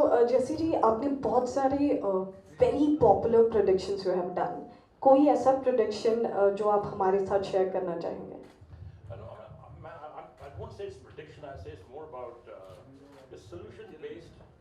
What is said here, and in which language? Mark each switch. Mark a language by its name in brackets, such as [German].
[Hindi] जैसे जी आपने बहुत सारे [English] very popular predictions you have done. [Hindi] कोई ऐसा prediction जो आप हमारे साथ share करना चाहेंगे? [English] I won't say it's prediction. I say it's more about it's solution-based.